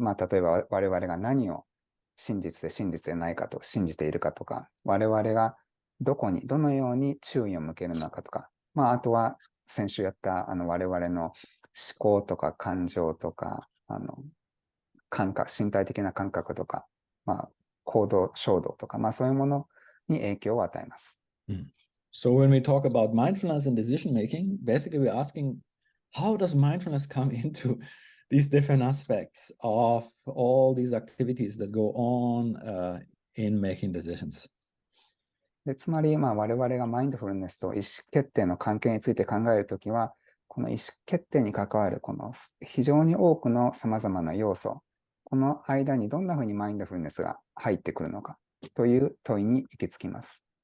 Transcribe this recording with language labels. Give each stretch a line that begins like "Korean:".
Japanese: 例えば我々が何を真実で真実でないかと信じているかとか、我々がどのように注意を向けるのかとか、あとは先週やった我々の思考とか感情とか、身体的な感覚とか、行動、衝動とか、そういうものに影響を与えます。
English: So when we talk about mindfulness and decision making, basically we're asking, how does mindfulness come into these different aspects of all these activities that go on in making decisions?
Japanese: でつまり、我々がマインドフルネスと意思決定の関係について考えるときは、この意思決定に関わるこの非常に多くの様々な要素、この間にどんなふうにマインドフルネスが入ってくるのかという問いに行き着きます。